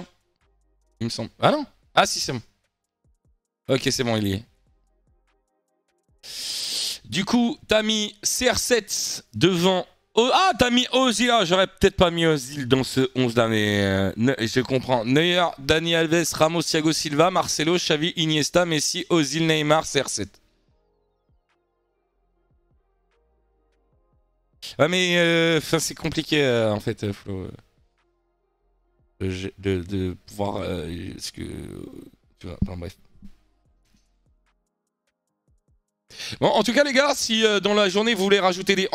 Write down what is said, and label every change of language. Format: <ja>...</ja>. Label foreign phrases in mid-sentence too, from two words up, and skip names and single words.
<fr>Il me semble. Ah non? Ah si, c'est bon. Ok, c'est bon, il y est. Du coup, t'as mis CR7 devant Oh, ah, t'as mis Ozil. Ah, j'aurais peut-être pas mis Ozil dans ce 11 là, mais je comprends. Neuer, Dani Alves, Ramos, Thiago Silva, Marcelo, Xavi, Iniesta, Messi, Ozil, Neymar, CR7. Ouais, mais c'est compliqué en fait, Flo, de pouvoir. Ce que. Tu vois, enfin bref. Bon, en tout cas, les gars, si dans la journée vous voulez rajouter des.</fr>